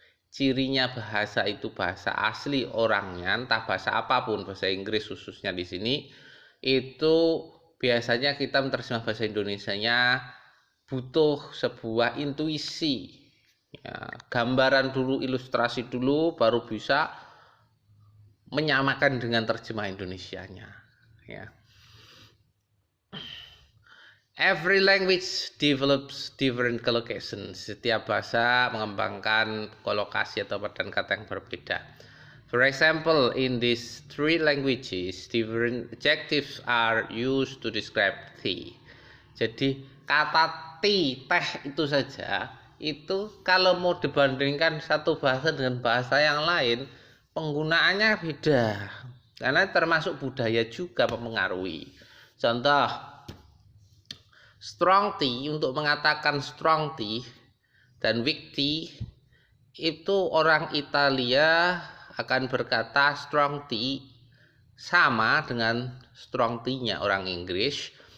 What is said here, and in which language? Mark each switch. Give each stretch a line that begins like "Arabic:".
Indonesian: Cirinya bahasa itu bahasa asli orangnya, entah bahasa apapun, bahasa Inggris khususnya di sini, itu biasanya kita menerjemah bahasa Indonesianya butuh sebuah intuisi, ya, gambaran dulu, ilustrasi dulu, baru bisa menyamakan dengan terjemah Indonesianya, ya.
English: Every language develops different collocations.
Indonesian: Setiap bahasa mengembangkan kolokasi atau padan kata yang berbeda.
English: For example, in these three languages, different adjectives are used to describe tea.
Indonesian: Jadi kata tea, teh itu saja, itu kalau mau dibandingkan satu bahasa dengan bahasa yang lain, penggunaannya beda, karena termasuk budaya juga mempengaruhi. Contoh, strong tea, untuk mengatakan strong tea dan weak tea, itu orang Italia akan berkata strong tea sama dengan strong tea-nya orang Inggris.